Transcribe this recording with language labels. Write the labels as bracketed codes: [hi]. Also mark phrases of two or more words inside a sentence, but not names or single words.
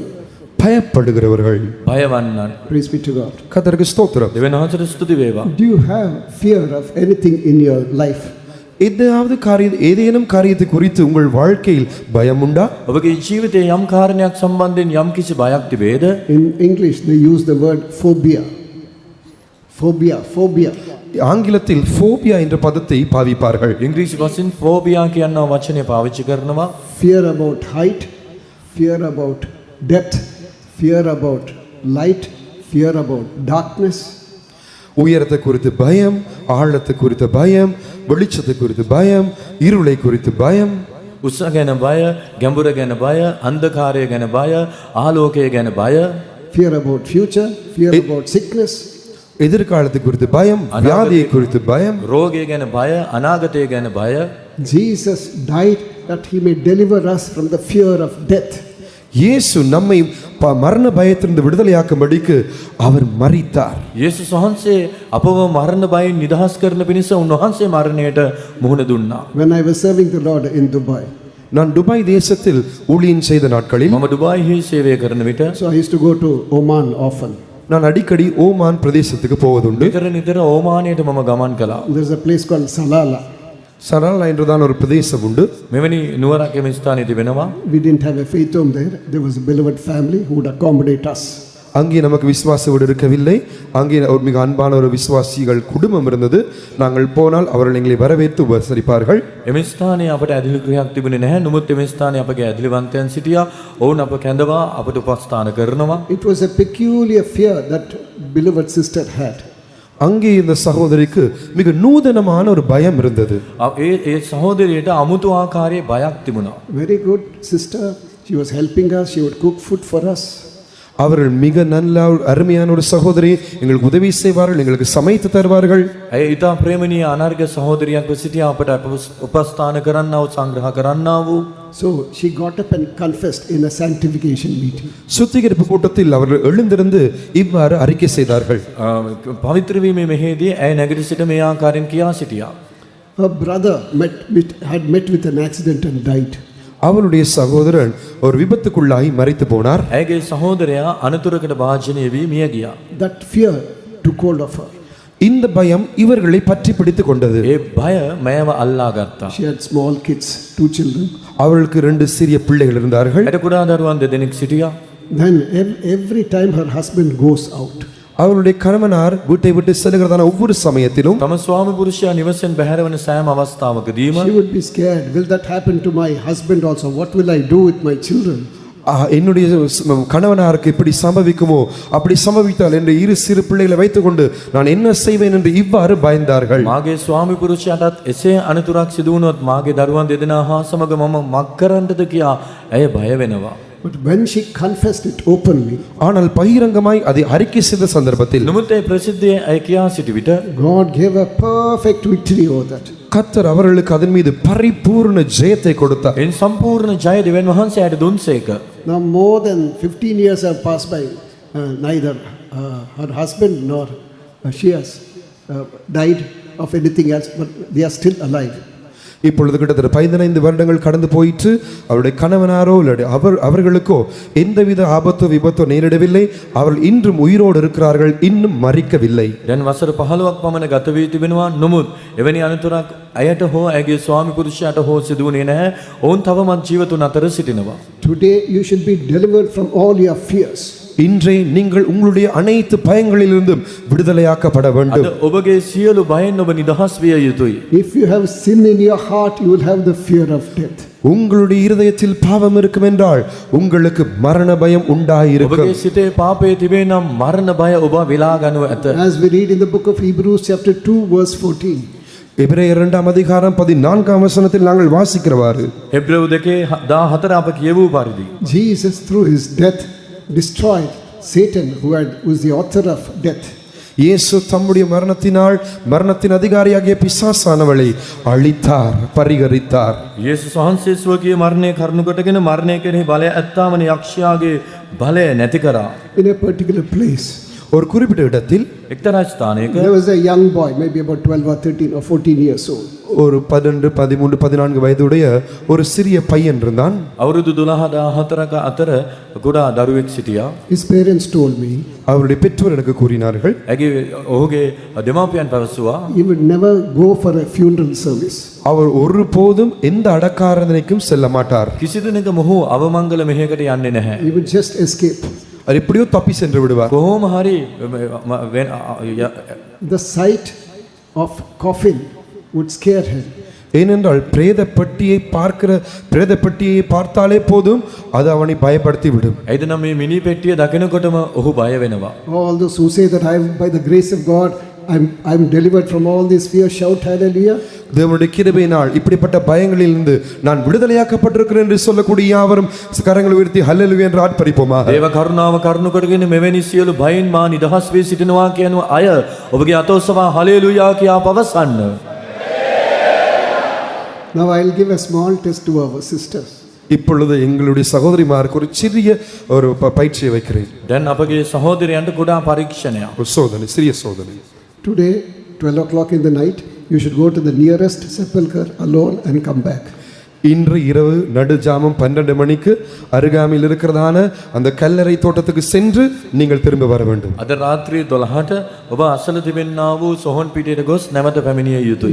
[ta] பயப்படுகிறவர்கள். [si] බයවන්නන්. [en] Praise be to God. [ta] கர்த்தருக்கு ஸ்தோத்திரம். [si] දෙවියන් වහන්සේට ස්තුති වේවා. [en] Do you have fear of anything in your life? [ta] ஏதேனும் காரியத்தை குறித்து உங்கள் வாழ்க்கையில் பயம் உண்டா? [si] ඔබගේ ජීවිතයේ යම් කාරණයක් සම්බන්ධයෙන් යම් කිසි බයක් තිබේද? [en] In English they use the word phobia. Phobia. [ta] ஆங்கிலத்தில் ஃபோபியா என்ற பதத்தை பாவிப்பார்கள். [si] ඉංග්‍රීසි වචෙන් ෆෝබියා කියන වචනය පාවිච්චි කරනවා. [en] Fear about height, fear about depth, fear about light, fear about darkness. [ta] உயரத்தை குறித்து பயம், ஆழத்தை குறித்து பயம், வெளிச்சத்தை குறித்து பயம், இருளை குறித்து பயம். [si] උස ගැන බය, ගැඹුර ගැන බය, අන්ධකාරය ගැන බය, ආලෝකය ගැන බය. [en] Fear about future, fear about sickness. [ta] எதிர்காலத்தை குறித்து பயம், வியாதியை குறித்து பயம். [si] රෝගය ගැන බය, අනාගතය ගැන බය. [en] Jesus died that he may deliver us from the fear of death. [ta] இயேசு நம்மை மரண பயத்திலிருந்து விடுதலையாக்கும்படிக்கு அவர் மரித்தார். [si] යේසුස් වහන්සේ අපව මරණ බයෙන් නිදහස් කරන පිණිස උන්වහන්සේ මරණයට මුහුණ දුන්නා. [en] When I was serving the Lord in Dubai, [ta] நான் துபாய் தேசத்தில் ஊழியம் செய்த நாட்களில் [si] මම ඩුබායිහි සේවය කරන විට [en] so I used to go to Oman often. [ta] நான் அடிக்கடி ஓமான் பிரதேசத்துக்கு போவதுண்டு. [si] නිතර ඕමානයට මම ගමන් කළා. [en] There's a place called Salalah. [ta] சரளா என்றுதான் ஒரு பிரதேசம் உண்டு. [si] මෙවැනி නුවරක් එම ස්ථානයේ තිබෙනවා. [en] We didn't have a faith home there. There was a beloved family who would accommodate us. [ta] அங்கே நமக்கு விசுவாச வீடு இருக்கவில்லை. அங்கே ஒரு மிக அன்பான ஒரு விசுவாசிகள் குடும்பம் இருந்தது. நாங்கள் போனால் அவர்கள் எங்களை வரவேற்று உபசரிப்பார்கள். [si] එම ස්ථානයේ අපට ඇදලි ගෘහයක් තිබුණේ නැහැ. නමුත් එම ස්ථානයේ අපගේ ඇදලිවන්තයන් සිටියා. ඔවුන් අප කැඳවා අපට උපස්ථාන කරනවා. [en] It was a peculiar fear that beloved sister had. [ta] அங்கே இந்த சகோதரிக்கு மிக நூதனமான ஒரு பயம் இருந்தது. [si] ඒ සහෝදරියට අමුතු ආකාරයේ බයක් තිබුණා. [en] Very good sister. She was helping us. She would cook food for us. [ta] அவர்கள் மிக நல்ல அருமையான ஒரு சகோதரி, எங்களுக்கு உதவி செய்வார்கள், எங்களுக்கு சமைத்து தருவார்கள். [si] ඇය ඊටා ප්‍රේමණීය අනර්ග සහෝදරියක් සිටියා අපට උපස්ථාන කරන්නා වූ සංග්‍රහ කරන්නා වූ. [en] So she got up and confessed in a sanctification meeting. [ta] சுத்திகரிப்பு கூட்டத்தில் அவர்கள் எழுந்திருந்து இவ்வாறு அறிக்கை செய்தார்கள். [si] පවිත්‍ර වීමේ මෙහෙදී ඇය නැගිට සිට මේ ආකාරයෙන් කියා සිටියා. [en] Her brother had met with an accident and died. [ta] அவளுடைய சகோதரன் ஒரு விபத்துக்குள்ளாகி மரித்து போனார். [si] ඇයගේ සහෝදරයා අනතුරකට භාජනය වී මිය ගියා. [en] That fear took hold of her. [ta] இந்த பயம் இவர்களை பற்றி பிடித்துக் கொண்டது. [si] ඒ බය මෑව අල්ලා ගත්තා. [en] She had small kids, 2 children. [ta] அவளுக்கு 2 சிறிய பிள்ளைகள் இருந்தார்கள். [si] ඇයට කුඩා දරුවන් දෙදෙනෙක් සිටියා. [en] Then every time her husband goes out, [ta] அவளுடைய கணவனார் வீட்டை விட்டு செல்கிறதான ஒவ்வொரு சமயத்திலும் [si] තම ස්වාමි පුරුෂයා නිවසෙන් බැහැර වන සෑම අවස්ථාවකදීම [en] she would be scared. Will that happen to my husband also? What will I do with my children? [ta] என்னுடைய கணவனாருக்கு இப்படி சம்பவிக்குமோ, அப்படி சம்பவித்தால் என்று 2 சிறு பிள்ளைகளை வைத்துக்கொண்டு நான் என்ன செய்வேன் என்று இவ்வாறு பயந்தார்கள். [si] මාගේ ස්වාමි පුරුෂයාටත් එසේ අනතුරක් සිදු වුණොත් මාගේ දරුවන් දෙදෙනා හා සමග මම මක් කරන්නද කියා ඇය බය වෙනවා. [en] But when she confessed it openly, [ta] ஆனால் பகிரங்கமாய் அதை அறிக்கை செய்த சந்தர்ப்பத்தில் [si] නමුත් ඒ ප්‍රසිද්ධියේ ඇය කියා සිටි විට [en] God gave a perfect victory over that. [ta] கர்த்தர் அவர்களுக்கு அதன் மீது பரிபூர்ண ஜெயத்தை கொடுத்தார். [si] එන් සම්පූර්ණ ජය දෙවියන් වහන්සේ ඇයට දුන්සේක. [en] Now more than 15 years have passed by. Neither her husband nor she has died of anything else, but they are still alive. [ta] இப்பொழுது கிட்டத்தட்ட 15 வருடங்கள் கடந்து போயிற்று. அவருடைய கணவனாரோ அவர்களுக்கோ எந்தவித ஆபத்தோ விபத்தோ நேரிடவில்லை. அவர்கள் இன்றும் உயிரோடு இருக்கிறார்கள், இன்னும் மரிக்கவில்லை. [si] දැන් වසර 15ක් පමණ ගත වී තිබෙනවා. නමුත් එවැනි අනතුරක් ඇයට හෝ ඇගේ ස්වාමි පුරුෂයාට හෝ සිදු වුණේ නැහැ. ඔවුන් තවමත් ජීවතුන් අතර සිටිනවා. [en] Today you should be delivered from all your fears. [ta] இன்றே நீங்கள் உங்களுடைய அனைத்து பயங்களிலிருந்தும் விடுதலையாக்கப்பட வேண்டும். [si] අද ඔබගේ සියලු බයෙන් ඔබ නිදහස් විය යුතුයි. [en] If you have sin in your heart, you will have the fear of death. [ta] உங்களுடைய இருதயத்தில் பாவம் இருக்கும் என்றால் உங்களுக்கு மரண பயம் உண்டாயிருக்கும். [si] ඔබගේ සිතේ පාපය තිබේ නම් මරණ බය ඔබ විලා ගනු ඇත. [en] As we read in the book of Hebrews chapter 2 verse 14. [ta] எபிரேயர் 2 அதிகாரம் 14 வசனத்தில் நாங்கள் வாசிக்கிறவாறு [si] එබ්‍රෙව් 2:14 අප කියවූ පරිදි [en] Jesus through his death destroyed Satan who was the author of death. [ta] இயேசு தம்முடைய மரணத்தினால் மரணத்தின் அதிகாரியாகிய பிசாசானவளை அழித்தார், பரிகரித்தார். [si] යේසුස් වහන්සේ ස්වකීය මරණය කරුණු කොටගෙන මරණය කෙරෙහි බලය ඇත්තාමන යක්ෂයාගේ බලය නැති කරා. [en] In a particular place, [ta] ஒரு குறிப்பிட்ட இடத்தில் [si] එක්තරා ස්ථානයක [en] there was a young boy, maybe about 12 or 13 or 14 years old. [ta] ஒரு 12, 13, 14 வயதுடைய ஒரு சிறிய பையன் இருந்தான். [si] අවුරුදු 12-14ක අතර කුඩා දරුවෙක් සිටියා. [en] His parents told me [ta] அவருடைய பெற்றோர் எனக்கு கூறினார்கள், [si] ඔහුගේ දෙමාපියන් පැවසුවා [en] he would never go for a funeral service. [ta] அவர் ஒருபோதும் எந்த அடக்காரதனைக்கும் செல்ல மாட்டார். [si] කිසිදිනක මොහු අවමංගල මෙහෙයකට යන්නේ නැහැ. [en] He would just escape. [ta] அவர் எப்படியோ தப்பி சென்று விடுவார். [si] කොහොම හරි [en] The sight of coffin would scare him. [ta] ஏனென்றால் பிரேத பெட்டியை பார்த்தாலே போதும் அது அவனை பயப்படுத்தி விடும். [si] ඇයිද නම් මේ මිනි පෙට්ටිය දකිනකොටම ඔහු බය වෙනවා. [en] All those who say that I by the grace of God I'm delivered from all this fear. Shout hallelujah. [ta] தேவனுடைய கிருபையினால் இப்படிப்பட்ட பயங்களிலிருந்து நான் விடுதலையாக்கப்பட்டிருக்கிறேன் என்று சொல்லக்கூடிய யாவரும் கரங்களை உயர்த்தி ஹல்லேலூயா என்று ஆர்ப்பரிப்போமா. [si] දේව කරුණාව කරුණු කරගෙන මෙවැනි සියලු භයෙන් මා නිදහස් වී සිටිනවා කියන අය ඔබගේ අත ඔසවා හලෙලූයා කියා පවසන්න. [en] Now I'll give a small test to our sisters. [ta] இப்பொழுது எங்களுடைய சகோதரிமாருக்கு ஒரு சிறிய ஒரு பயிற்சியை வைக்கிறேன். [si] දැන් අපගේ සහෝදරයන්ට කුඩා පරීක්ෂණයක්. [ta] ஒரு சோதனை, சிறிய சோதனை. [en] Today, 12 o'clock in the night, you should go to the nearest sepulchre alone and come back. [ta] இன்று இரவு நடுஜாமம் 12 மணிக்கு அருகாமையில் இருக்கிறதான அந்த கல்லறை தோட்டத்துக்கு சென்று நீங்கள் திரும்ப வர வேண்டும். [si] අද රාත්‍රී 12ට ඔබ අසල තිබෙනා වූ සොහොන් පිටියට ගොස් නැවත පැමිණිය යුතුයි.